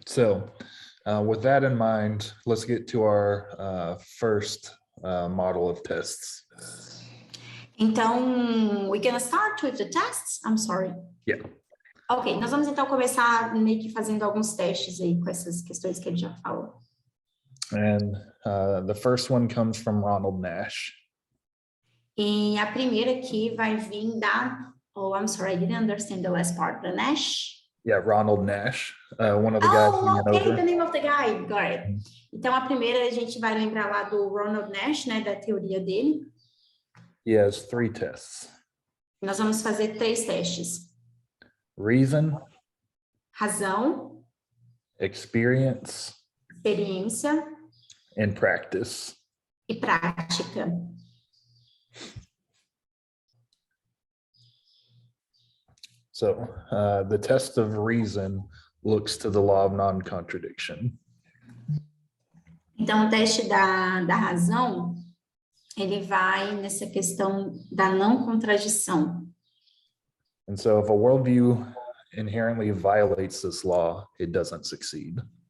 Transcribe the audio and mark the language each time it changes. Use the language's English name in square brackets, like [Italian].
[English] So with that in mind, let's get to our first model of tests. Então, we're gonna start with the tests? I'm sorry. Yeah. [Portuguese] Ok, nós vamos então começar meio que fazendo alguns testes aí com essas questões que ele já falou. [English] And the first one comes from Ronald Nash. [Portuguese] E a primeira aqui vai vir da... [English] Oh, I'm sorry, I didn't understand the last part. The Nash? Yeah, Ronald Nash, one of the guys we went okay, over. the name of the guy, got it. [Portuguese] Então, a primeira a gente vai lembrar lá do Ronald Nash, né, da teoria dele. [English] He has 3 tests. [Portuguese] Nós vamos fazer 3 testes. [English] Reason, [Portuguese] Razão, [English] experience, [Portuguese] experiência [English] and practice. [Portuguese] e prática. [English] So the test of reason looks to the law of non-contradiction. [Portuguese] Então, o teste da razão, ele vai nessa questão da não contradição. [English] And so if a worldview inherently violates this law, it doesn't succeed.